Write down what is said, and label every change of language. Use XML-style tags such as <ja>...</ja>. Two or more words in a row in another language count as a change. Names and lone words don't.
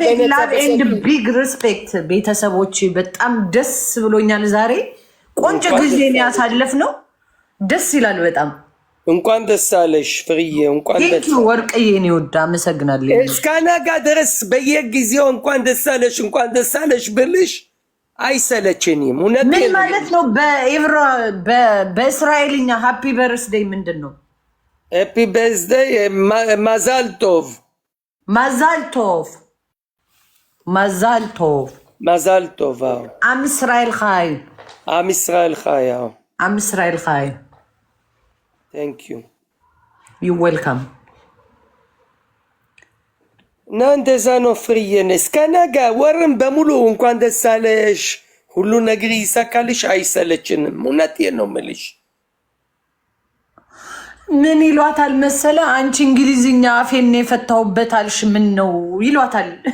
<en>Big respect</en> <am>ቤተሰቦች፣ በጣም ደስ ብሎኛል። ዛሬ ቆንጆ ጊዜ ያሳለፍነው ደስ ይላል በጣም። እንኳን ደስ አለሽ ፍርዬ፣ እንኳን ደስ አለሽ ወርቅዬ። እኔ ወዳ አመሰግናለሁ። እስካናጋ ድረስ በየጊዜው እንኳን ደስ አለሽ ብልሽ አይሰለችኝም። እውነት ምን ማለት ነው? በእስራኤልኛ</am> <en>Happy birthday</en> <am>ምንድን ነው?</am> <en>Happy birthday</en> <he>מזל טוב። מזל טוב מזל טוב. עם ישראל חי. עם ישראל חי. עם ישראל חי.</he> <en>Thank you. You're welcome.</en> <am>እና እንደዛ ነው ፍርዬን እስከነገ ወርም በሙሉ እንኳን ደስ አለሽ ሁሉ ነገር ይሳካልሽ አይሰለችንም እውነቴን ነው የምልሽ ምን ይሏታል መሰለ አንቺ እንግሊዝኛ አፌን የፈታውበት አልሽ ምን ነው ይሏታል</am>